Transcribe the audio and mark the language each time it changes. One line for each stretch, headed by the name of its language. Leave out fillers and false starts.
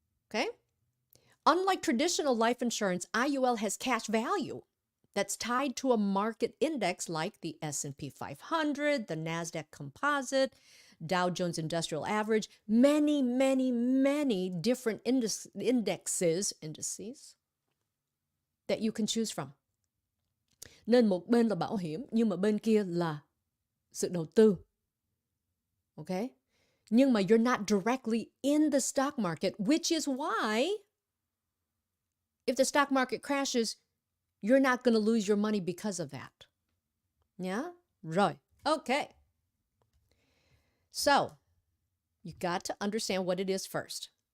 English: Okay? Unlike traditional life insurance, IUL has cash value that's tied to a market index like the S&P 500, the NASDAQ Composite, Dow Jones Industrial Average, many different indices that you can choose from.
Vietnamese: Nên một bên là bảo hiểm, nhưng mà bên kia là sự đầu tư.
English: Okay?
Vietnamese: Nhưng mà
English: you're not directly in the stock market, which is why if the stock market crashes, you're not going to lose your money because of that. Yeah?
Vietnamese: Rồi.
English: Okay. So, you got to understand what it is first.